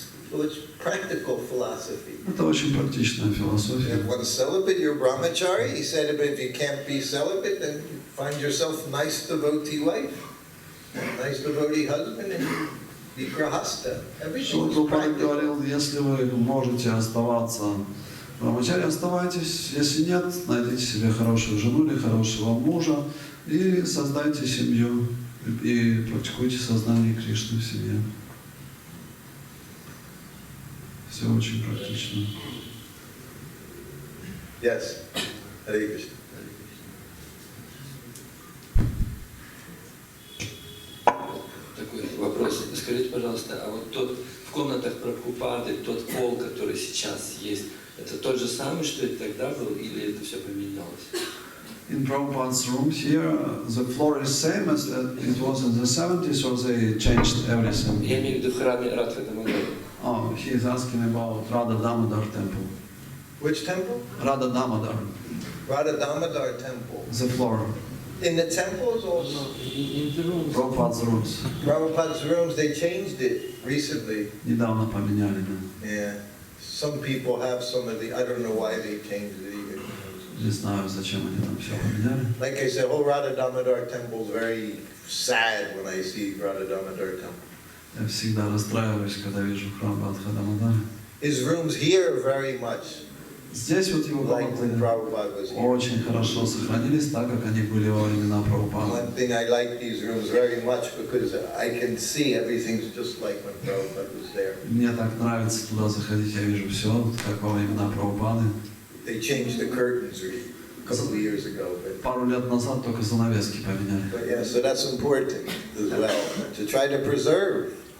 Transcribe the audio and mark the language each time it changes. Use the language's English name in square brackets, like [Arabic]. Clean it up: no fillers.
[English] So it's practical philosophy. [Russian] Это очень практичная философия. [English] If one celibate, you're brahmachari. He said, but if you can't be celibate, then you find yourself nice devotee wife, nice devotee husband, and be grahasta. Everything [Russian] Шрила [English] is [Russian] Прабхупада [English] practical. [Russian] говорил, если вы можете оставаться брамачари, оставайтесь. Если нет, найдите себе хорошую жену или хорошего мужа и создайте семью и практикуйте сознание Кришны в семье. Все очень практично. [English] Yes. Hare Krishna. [Russian] Такой вопрос. Скажите, пожалуйста, а вот тот в комнатах Прабхупады, тот пол, который сейчас есть, это тот же самый, что и тогда был, или это все поменялось? [English] In Prabhupada's rooms here, the floor is same as it was in the 70s, or they changed everything? [Russian] Я имею в виду в храме Радха Дамодара. [English] Oh, he is asking about Radha Damodar temple. Which temple? Radha Damodar, Radha Damodar temple. the floor. In the temples also. In the rooms. Prabhupada's rooms. Prabhupada's rooms, they changed it recently. [Russian] Недавно поменяли, да. [English] Yeah. Some people have some of the, I don't know why they changed it either. [Russian] Не знаю, зачем они там все поменяли. [English] Like I said, whole Radha Damodar temple is very sad when I see Radha Damodar temple. [Russian] Я всегда расстраиваюсь, когда вижу храм Радха Дамодара. [English] His rooms here are very much [Russian] Здесь вот его [English] like when [Russian] комнаты [English] Prabhupada was here. [Russian] очень хорошо сохранились, так как они были во времена Прабхупады. [English] One thing I like these rooms very much because I can see everything's just like when Prabhupada was there. [Russian] Мне так нравится туда заходить, я вижу все, как во времена Прабхупады. [English] They changed the curtains a couple of years ago, [Russian] Пару лет назад только занавески поменяли. [English] but yeah, so that's important as well, to try to preserve.